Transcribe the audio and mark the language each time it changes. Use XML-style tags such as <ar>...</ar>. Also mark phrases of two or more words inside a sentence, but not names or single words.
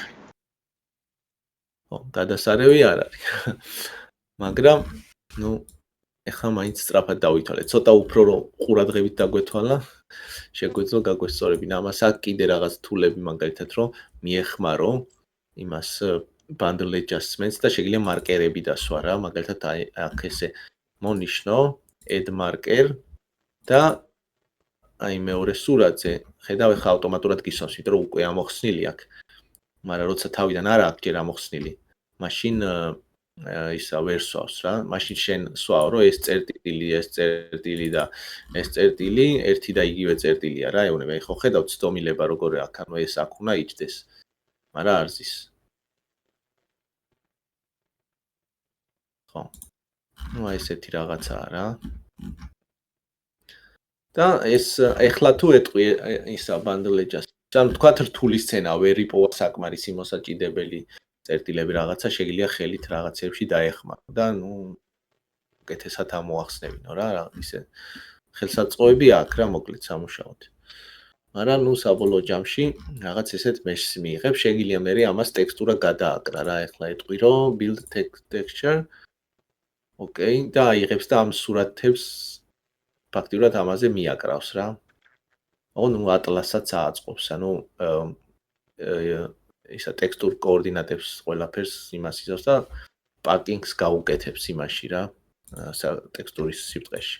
<ka>ხო, გადასარევი არ არის. მაგრამ ნუ ეხლა მაინც სწრაფად დავითვალე. ცოტა უფრო რომ ყურადღებით დაგვეთვალა, შეგვეძლო გაგვესწორებინა. ამას აქ კიდე რაღაც თულები მაგალითად რომ მიეხმარო იმას</ka> <en>bundle adjustments</en> <ka>და შეგიძლია მარკერები დასვა რა, მაგალითად აქ ესე მონიშნო</ka> <en>add marker</en> <ka>და აი მეორე სურათზე ხედავ ახლა ავტომატურად გისვამს, იმიტომ რომ უკვე ამოხსნილი აქვს. მაგრამ როცა თავიდან არ აქვს ჯერ ამოხსნილი, მაშინ ისა ვერ სვავს რა. მაშინ შენ სვავ რომ ეს წერტილი და ეს წერტილი ერთი და იგივე წერტილია რა, ეუბნება. ხო ხედავ ცდომილება როგორ აქ, ანუ ეს აქ უნდა იჯდეს. მაგრამ არ ზის. ხო. ნუ აი ესეთი რაღაცაა რა. და ეს ეხლა თუ ეტყვი ისა</ka> <en>bundle adjustment.</en> <ka>ანუ თქვა რთული სცენა, ვერ იპოვა საკმარისი მოსაჭიდებელი წერტილები რაღაცა, შეგიძლია ხელით რაღაცებში დაეხმარო და ნუ უკეთესად ამოახსნებინო რა, ისე ხელსაწყოები აქვს რა, მოკლედ სამუშაოდ. მაგრამ ნუ საბოლოო ჯამში რაღაც ესეთ mesh-ს მიიღებ, შეგიძლია მე ამას ტექსტურა გადააკრა რა, ეხლა ეტყვი რომ</ka> <en>build texture.</en> <ka>ოკეი, და აიღებს და ამ სურათებს ფაქტიურად ამაზე მიაკრავს რა. ნუ ატლასაც აწყობს, ანუ ისა ტექსტურ კოორდინატებს ყველაფერს იმას იზავს და პაკინგს გაუკეთებს იმაში რა, ტექსტურის სიბრტყეში.</ka>